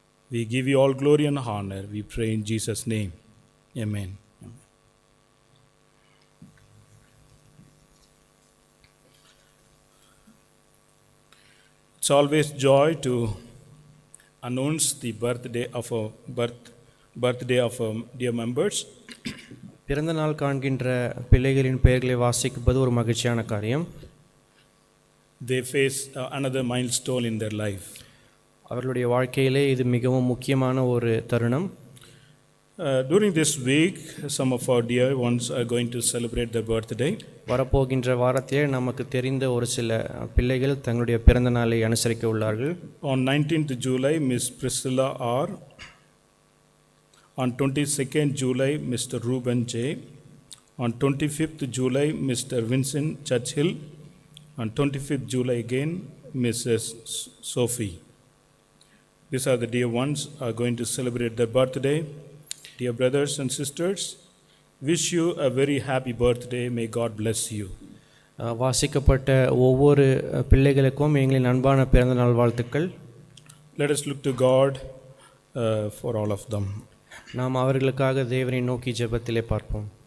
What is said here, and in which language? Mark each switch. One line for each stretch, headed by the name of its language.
English: We give you all glory and honor. We pray in Jesus' name. Amen. It's always joy to announce the birthday of dear members.
Tamil: பிறந்த நாள் காண்கின்ற பிள்ளைகளின் பெயர்களை வாசிப்பது ஒரு மகிழ்ச்சியான காரியம்.
English: They face another milestone in their life.
Tamil: அவர்களுடைய வாழ்க்கையிலே இது மிகவும் முக்கியமான ஒரு தருணம்.
English: During this week, some of our dear ones are going to celebrate their birthday.
Tamil: வரப்போகின்ற வாரத்திலே நமக்கு தெரிந்த ஒரு சில பிள்ளைகள் தங்களுடைய பிறந்த நாளை அனுசரிக்க உள்ளார்கள்.
English: On 19th July, Miss Priscilla R. On 22nd July, Mr. Ruben J. On 25th July, Mr. Vincent Churchill. On 25th July again, Mrs. Sophie. These are the dear ones who are going to celebrate their birthday. Dear brothers and sisters, wish you a very happy birthday. May God bless you.
Tamil: வாசிக்கப்பட்ட ஒவ்வொரு பிள்ளைகளுக்கும் எங்களின் அன்பான பிறந்தநாள் வாழ்த்துக்கள்.
English: Let us look to God for all of them.
Tamil: நாம் அவர்களுக்காக தேவனை நோக்கி ஜெபத்திலே பார்ப்போம்.